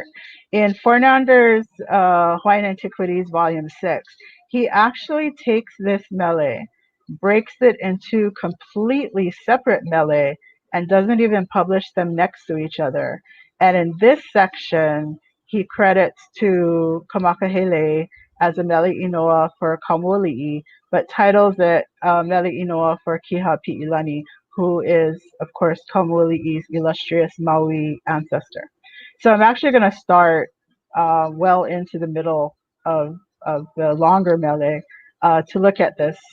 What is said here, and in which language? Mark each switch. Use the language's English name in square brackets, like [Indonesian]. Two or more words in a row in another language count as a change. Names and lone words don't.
[English] In Fornander's Hawaiian Antiquities, Volume 6, he actually takes this mele, breaks it into completely separate mele, and doesn't even publish them next to each other. And in this section, he credits to Kamakahele as a [Hawaiian] mele inoa [English] for Kamuali'i, but titles it Mele Inoa for Kiha Pi'ilani, who is, of course, Kaumuali'i's illustrious Maui ancestor. So I'm actually going to start well into the middle of the longer mele to look at this.